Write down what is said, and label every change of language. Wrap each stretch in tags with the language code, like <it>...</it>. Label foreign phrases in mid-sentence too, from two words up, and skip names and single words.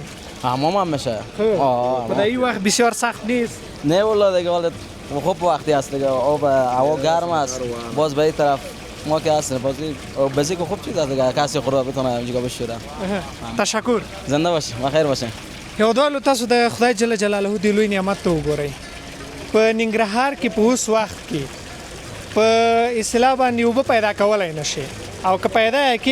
<fa>حمام هم میشه خدایی وقت بسیار سخت نیست نه والله دیگه والله خوب وقتی است دیگه آب هوا گرم است باز به این طرف ما که هستیم بازی که خوب چیز است دیگه کسی خورده بتونه اینجا بشوره تشکر زنده باشی بخیر باشی</fa> <ps>هیوادوالو تاسو د خدای جل جلاله دی لوی نعمت ته وګورئ په ننګرهار کې په اوس وخت کې په اصطلاح باندې اوبه پیدا کولای نشي او که</ps>